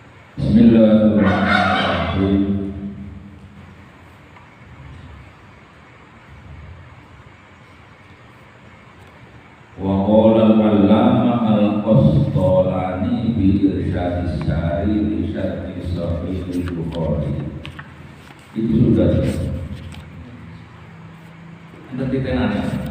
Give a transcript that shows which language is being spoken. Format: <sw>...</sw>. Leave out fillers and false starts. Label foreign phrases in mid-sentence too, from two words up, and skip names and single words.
<ar>Bismillahirrahmanirrahim. وقال العلامة القسطلاني بإرشاد الساري لشرح صحيح البخاري.</ar> <id>Itu sudah. Ada titenannya.</id>